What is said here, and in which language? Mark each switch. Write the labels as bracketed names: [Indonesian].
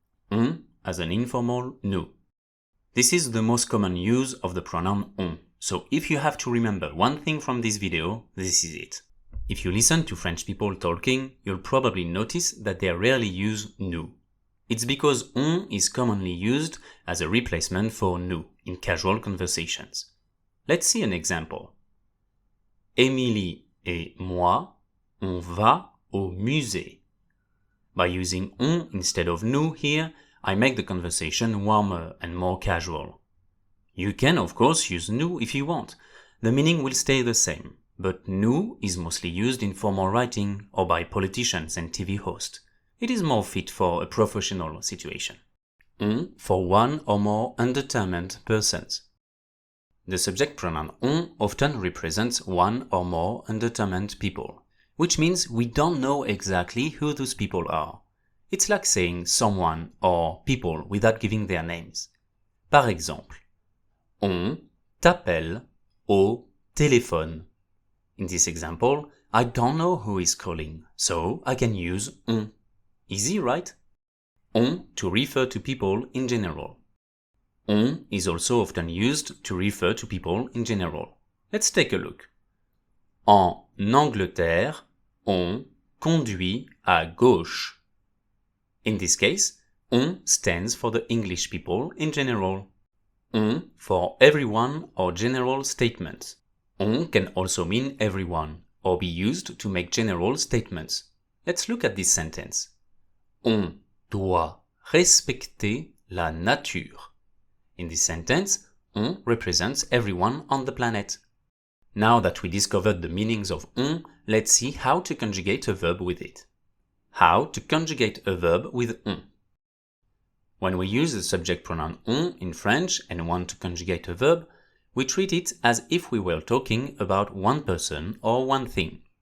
[English] On as an informal nous. This is the most common use of the pronoun on, so if you have to remember one thing from this video, this is it. If you listen to French people talking, you'll probably notice that they rarely use nous. It's because on is commonly used as a replacement for nous in casual conversations. Let's see an example. [French] Émilie et moi, on va au musée. [English] By using on instead of nous here, I make the conversation warmer and more casual. You can, of course, use nous if you want. The meaning will stay the same, but nous is mostly used in formal writing or by politicians and TV hosts. It is more fit for a professional situation. On for one or more undetermined persons. The subject pronoun on often represents one or more undetermined people, which means we don't know exactly who those people are. It's like saying someone or people without giving their names. [French] Par exemple, on t'appelle au téléphone. [English] In this example, I don't know who is calling, so I can use on. Easy, right? On to refer to people in general. On is also often used to refer to people in general. Let's take a look. [French] En Angleterre, on conduit à gauche. [English] In this case, on stands for the English people in general. On for everyone or general statements. On can also mean everyone or be used to make general statements. Let's look at this sentence. [French] On doit respecter la nature. [English] In this sentence, on represents everyone on the planet. Now that we discovered the meanings of on, let's see how to conjugate a verb with it. How to conjugate a verb with on. When we use the subject pronoun on in French and want to conjugate a verb, we treat it as if we were talking about one person or one thing.